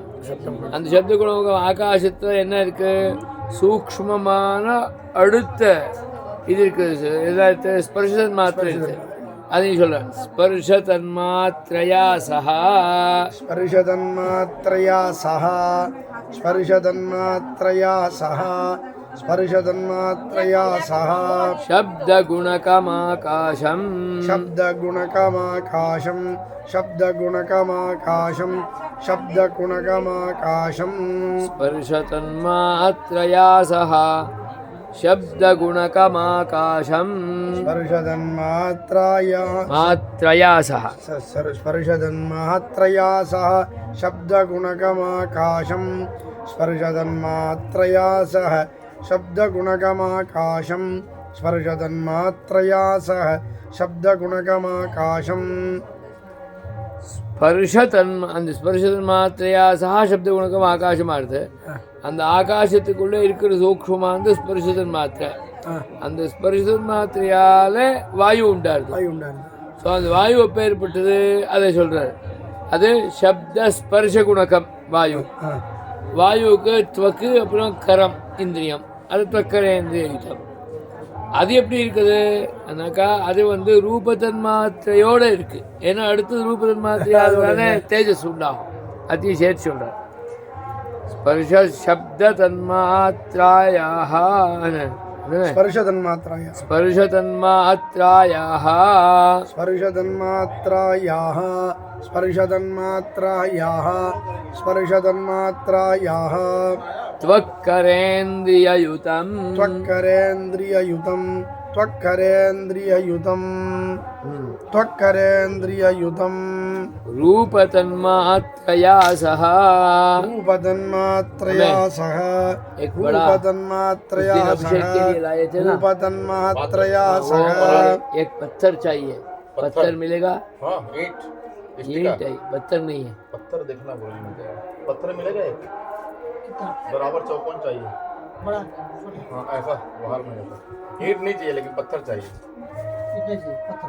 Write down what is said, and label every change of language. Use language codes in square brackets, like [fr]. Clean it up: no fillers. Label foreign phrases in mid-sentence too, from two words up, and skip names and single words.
[ta] அந்த சப்த குணகம் ஆகாசத்தில் என்ன இருக்கு, சூக்ஷ்மமான அடுத்த இது இருக்குது, எதாவது ஸ்பர்ஷன் மாத்திரை இருக்குது. அதையும் சொல்ல [sa] स्पर्श तन्मात्रया सह, स्पर्श तन्मात्रया सह, स्पर्श तन्मात्रया सह, स्पर्शतन्मात्रया सह शब्दगुणकमाकाशम् शब्दगुणकमाकाशं शब्दगुणकमाकाशं शब्दगुणकमाकाशं स्पर्शतन्मात्रया सह शब्दगुणकमाकाशम् स्पर्शतन्मात्रया मात्रया सह स्पर्शतन्मात्रया सह शब्दगुणकमाकाशं स्पर्शतन्मात्रया सह शब्दगुणकमाकाशं स्पर्शतन्मात्रया सह शब्दगुणकमाकाशं [ta] அந்த ஸ்பர்ஷதன்மாத்திரையா சஹா சப்தகுணகம் ஆகாசமானது அந்த ஆகாசத்துக்குள்ளே இருக்கிற சூக்ஷ்மமானது ஸ்பர்ஷதன் மாத்திரை அந்த ஸ்பர்ஷதன் மாத்திரையால வாயு உண்டாருது ஸோ அந்த வாயு எப்போ ஏற்பட்டது அதை சொல்றாரு அது சப்த ஸ்பர்ஷ குணகம் வாயு வாயுவுக்கு துவக்கு அப்புறம் கரம் இந்திரியம் அது துவக்கரேந்திரியம் அது எப்படி இருக்குது அண்ணாக்கா அது வந்து ரூபதன்மாத்திரையோடு இருக்குது ஏன்னா அடுத்தது ரூபதன்மாத்திரையால் தேஜஸ் உண்டாகும் அதையும் சேர்த்து சொல்கிறார் ஸ்பர்ஷ சப்த தன்மாத்திராயாக [sa] स्पर्शतन्मात्राया स्पर्शतन्मात्रायाः स्पर्शतन्मात्रायाः स्पर्शतन्मात्रायाः स्पर्शतन्मात्रायाः त्वक्करेन्द्रिययुतं त्वक्करेन्द्रिययुतं त्वक्करेन्द्रिययुतं त्वक्करेन्द्रिययुतं रूपतन्मात्रया सह रूपतन्मात्रया सह रूपतन्मात्रया सह रूपतन्मात्रया सह [hi] एक पत्थर चाहिए पत्थर मिलेगा हाँ ईंट ईंट है पत्थर नहीं है पत्थर देखना बोल मुझे पत्थर मिलेगा एक बराबर चौकोन चाहिए बड़ा हाँ ऐसा बाहर में ऐसा ईंट नहीं चाहिए लेकिन पत्थर चाहिए कितने से पत्थर